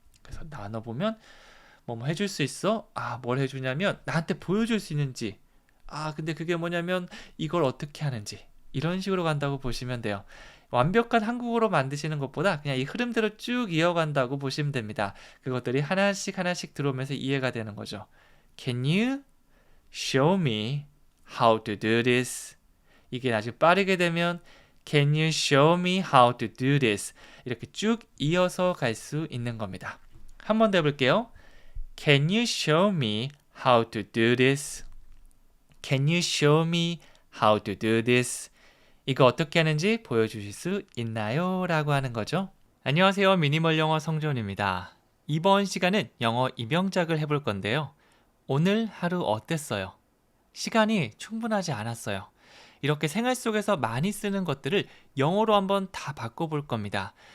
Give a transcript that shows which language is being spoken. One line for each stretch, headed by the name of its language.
Korean: 그래서 나눠보면 뭐뭐 해줄 수 있어? 뭘 해주냐면 나한테 보여줄 수 있는지 근데 그게 뭐냐면 이걸 어떻게 하는지 이런 식으로 간다고 보시면 돼요. 완벽한 한국어로 만드시는 것보다 그냥 이 흐름대로 쭉 이어간다고 보시면 됩니다. 그것들이 하나씩 하나씩 들어오면서 이해가 되는 거죠.
English: Can you show me how to do this?
Korean: 이게 아주 빠르게 되면
English: Can you show me how to do this?
Korean: 이렇게 쭉 이어서 갈 수 있는 겁니다. 한 번 더 해볼게요.
English: Can you show me how to do this? Can you show me how to do this?
Korean: 이거 어떻게 하는지 보여주실 수 있나요? 라고 하는 거죠. 안녕하세요. 미니멀 영어 성존입니다. 이번 시간은 영어 입영작을 해볼 건데요. 오늘 하루 어땠어요? 시간이 충분하지 않았어요. 이렇게 생활 속에서 많이 쓰는 것들을 영어로 한번 다 바꿔볼 겁니다.